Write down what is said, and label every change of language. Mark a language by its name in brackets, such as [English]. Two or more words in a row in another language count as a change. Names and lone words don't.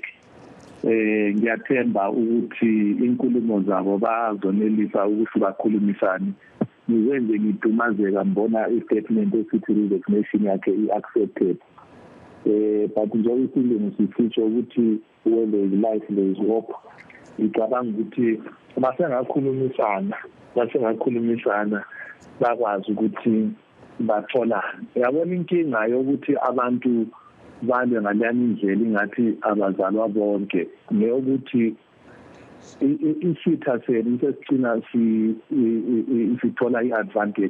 [North Ndebele] Ngiyathemba ukuthi inkulumo zabo bazonelisa ukuthi bakhulumisane. Ngizenze ngidumazeka mbona istatement esithi resignation yakhe i-accepted. [English] But [North Ndebele] njengoba isilungu sisitsho ukuthi [English] when there is life there is hope. [North Ndebele] Ngicabanga ukuthi basengakhulumisana bakwazi ukuthi batholane. Yabona inkinga yokuthi abantu balwe ngalani indlela ingathi abazalwa bonke, neyokuthi isitha senu sesicina sithola i-advantage.